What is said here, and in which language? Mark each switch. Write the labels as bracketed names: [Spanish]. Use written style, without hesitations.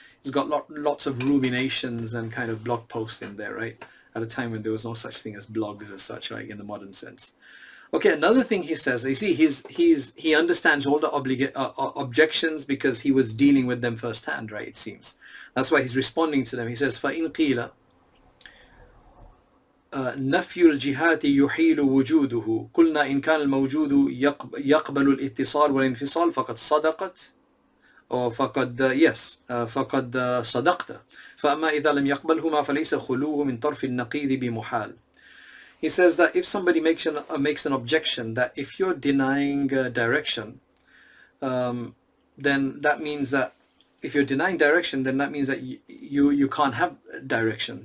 [English] He's got lots of ruminations and kind of blog posts in there, right? At a time when there was no such thing as blogs as such, like in the modern sense. Okay, another thing he says, you see, he understands all the objections because he was dealing with them firsthand, right? It seems. That's why he's responding to them. He says, [Arabic] فَإِنْ قِيلَ نفي الجهات يحيل وجوده قلنا إن كان الموجود يقبل الاتصال والانفصال فقد صدقت أو فقد صدقت فأما إذا لم يقبلهما فليس خلوه من طرف النقيض بمحال. [English] He says that if somebody makes an objection that if you're denying direction, then that means that if you're denying direction, then that means that you can't have direction.